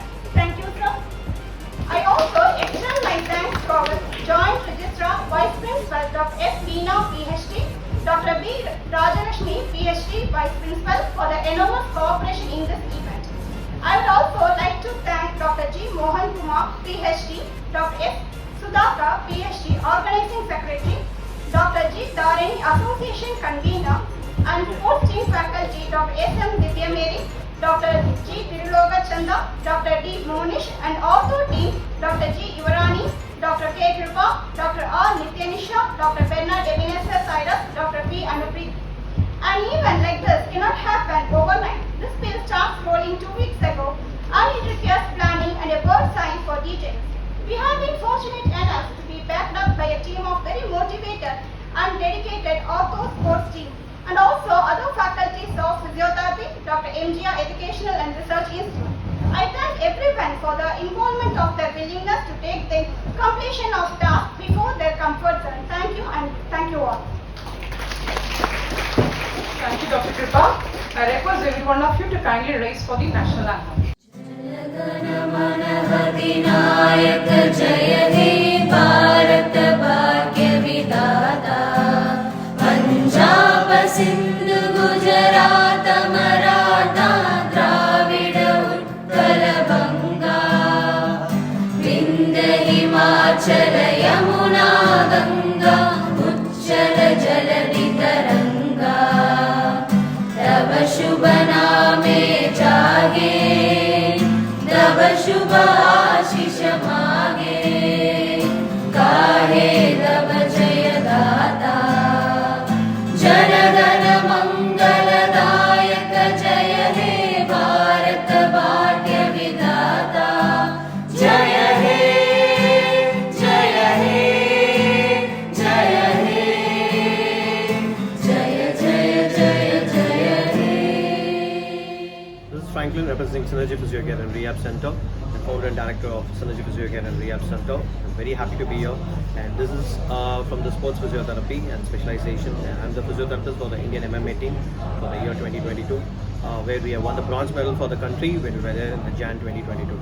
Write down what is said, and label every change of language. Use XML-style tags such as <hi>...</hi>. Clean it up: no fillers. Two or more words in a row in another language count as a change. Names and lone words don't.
<en>Thank you, sir. I also extend my thanks to our Joint Registrar, Vice Principal Dr. S. Veena, PhD, Dr. B. Rajalakshmi, PhD, Vice Principal for the enormous cooperation in this event. I would also like to thank Dr. G.MOHAN Kumar PhD, Dr. S.SUDHAKAR PhD, Organizing Secretary, Dr. G.THIRULOGACHANDAR Association Convener, and sports team faculty Dr. S.M.DIVYAMARI, Dr. G.THIRULOGACHANDAR, Dr. D.MONESH, and ortho team Dr. G.YUVARANI, Dr. K.KIRUPA, Dr. R.NITHYANISHA, Dr. EBENEZER, Dr. P.ANUPREETHI. An event like this cannot happen overnight. This bill starts rolling 2 weeks ago and it requires planning and a bird's eye for details. We have been fortunate enough to be backed up by a team of very motivated and dedicated ortho sports team and also other faculties of physiotherapy, Dr. MGR Educational and Research Institute, I thank everyone for the involvement of their willingness to take the completion of tasks before their comfort zone. Thank you and thank you all. Thank you, Dr. Kripa. I request every one of you to kindly rise for the national anthem.</en> <bn>বিনায়ক জয় হে ভারত ভাগ্য বিধাতা পাঞ্জাব সিন্ধ গুজরাট মারাঠা দ্রাবিড় উৎকল বঙ্গ বিন্ধ্য হিমাচল যমুনা গঙ্গা উচ্ছল জলধি তরঙ্গ তব শুভ নামে জাগে তব শুভ আশিস মাগে গাহে তব জয় দাতা জন গণ মঙ্গলদায়ক জয় হে ভারত ভাগ্য বিধাতা জয় হে জয় হে জয় হে জয় জয় জয় জয় হে.</bn> <en>This is Franklin representing Synergy Physiotherapy and Rehab Center, and founder and director of Synergy Physiotherapy and Rehab Center. I'm very happy to be here, and this is from the sports physiotherapy and specialization. I'm the physiotherapist for the Indian MMA team for the year 2022, where we have won the bronze medal for the country when we were there in the Jan 2022.</en>